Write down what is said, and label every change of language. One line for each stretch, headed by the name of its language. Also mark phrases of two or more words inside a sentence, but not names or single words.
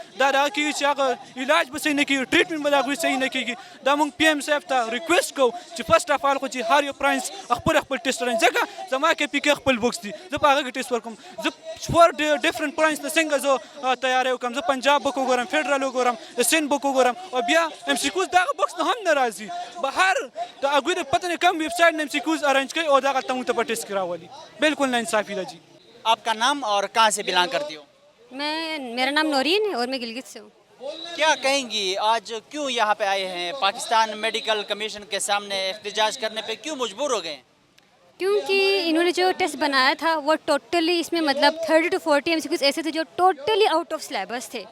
Pashto: دا دغه کېږي چې هغه علاج به صحیح نه کېږي ټریټمنټ به د هغوی صحیح نه کېږي دا موږ PM صاحب ته ریکویسټ کوو چې
English: first of all
Pashto: خو چې هر یو پرنس خپل ټیسټ ورنځي ځکه زما KPK خپل بوکس دي زه په هغه کې ټیسټ ورکوم زه
English: four different province
Pashto: ته څنګه زه تیاری وکړم زه پنجاب بک وګورم فیډرال وګورم د سند بک وګورم او بیا MCQs دغه بوکس نه هم نه راځي بهر د هغوی د پته نه کم
English: web site
Pashto: نه MCQs ارینج کوي او دغه ته موږ ته په ټیسټ کې راولي بالکل
Urdu: ناانصافی ہے جی. آپ کا نام اور کہاں سے بلانگ کرتی ہو? میرا نام نورین ہے اور میں گلگت سے ہوں. کیا کہیں گی آج کیوں یہاں پہ آئے ہیں پاکستان میڈیکل کمیشن کے سامنے احتجاج کرنے پہ کیوں مجبور ہو گئے? کیونکہ انہوں نے جو ٹیسٹ بنایا تھا وہ ٹوٹلی اس میں مطلب 30 to 40 MCQs ایسے تھے جو
English: totally out of syllabus
Urdu: تھے.